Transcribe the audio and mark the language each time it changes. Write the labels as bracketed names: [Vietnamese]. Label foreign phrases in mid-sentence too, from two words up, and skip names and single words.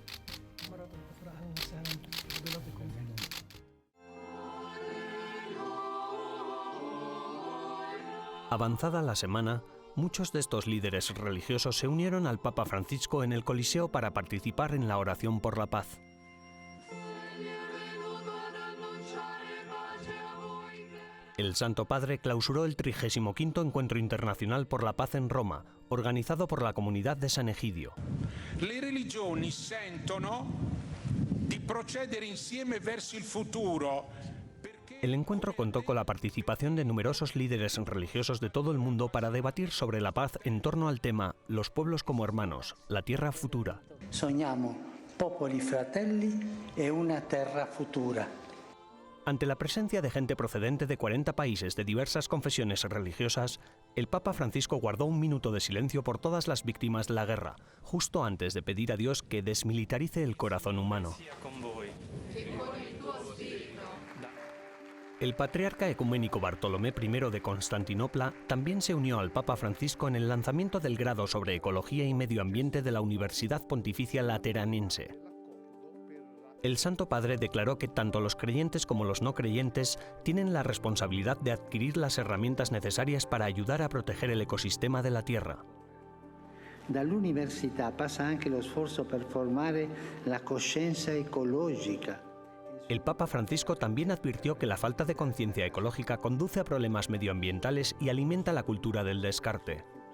[Spanish] Avanzada la semana, muchos de estos líderes religiosos se unieron al Papa Francisco en el Coliseo para participar en la oración por la paz. El Santo Padre clausuró el 35º Encuentro Internacional por la Paz en Roma, organizado por la comunidad de San Egidio. [Italian] Le religioni sentono di procedere insieme verso il futuro. [Spanish] El encuentro contó con la participación de numerosos líderes religiosos de todo el mundo para debatir sobre la paz en torno al tema Los pueblos como hermanos, la tierra futura. [Italian] Sogniamo popoli fratelli e una terra futura. [Spanish] Ante la presencia de gente procedente de 40 países de diversas confesiones religiosas, el Papa Francisco guardó un minuto de silencio por todas las víctimas de la guerra, justo antes de pedir a Dios que desmilitarice el corazón humano. El patriarca ecuménico Bartolomé I de Constantinopla también se unió al Papa Francisco en el lanzamiento del grado sobre Ecología y Medio Ambiente de la Universidad Pontificia Lateranense. El Santo Padre declaró que tanto los creyentes como los no creyentes tienen la responsabilidad de adquirir las herramientas necesarias para ayudar a proteger el ecosistema de la Tierra. [Italian] Dall'università passa anche lo sforzo per formare la coscienza ecologica. [Spanish] El Papa Francisco también advirtió que la falta de conciencia ecológica conduce a problemas medioambientales y alimenta la cultura del descarte.